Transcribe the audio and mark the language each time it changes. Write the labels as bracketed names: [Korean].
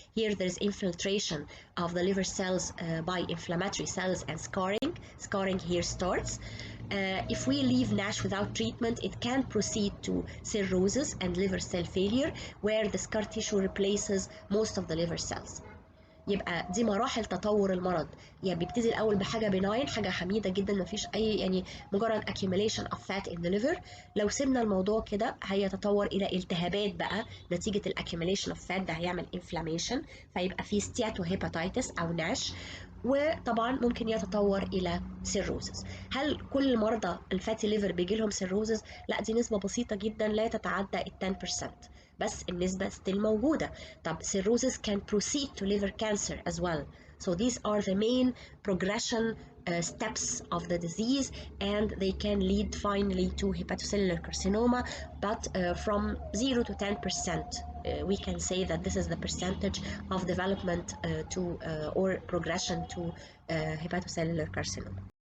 [English] Here, there is infiltration of the liver cells by inflammatory cells and scarring. Scarring here starts. If we leave NASH without treatment, it can proceed to cirrhosis and liver cell failure, where the scar tissue replaces most of the liver cells. [Arabic] يبقى دي مراحل تطور المرض، يعني بيبتدي الاول بحاجه بناين، حاجه حميده جدا، ما فيش اي يعني مجرد [English] accumulation of fat in the liver. [Arabic] لو سيبنا الموضوع كده هيتطور الى التهابات بقى نتيجه الاكيوميليشن اوف فات، ده هيعمل inflammation فيبقى في steatohepatitis او ناش، وطبعا ممكن يتطور الى سيروزز. هل كل مرضى الفاتي ليفر بيجي لهم سيروزز؟ لا، دي نسبه بسيطه جدا لا تتعدى 10%، بس النسبة still موجودة. [English] طب cirrhosis can proceed to liver cancer as well. So these are the main progression steps of the disease, and they can lead finally to hepatocellular carcinoma, but from 0 to 10%. We can say that this is the percentage of development or progression to hepatocellular carcinoma.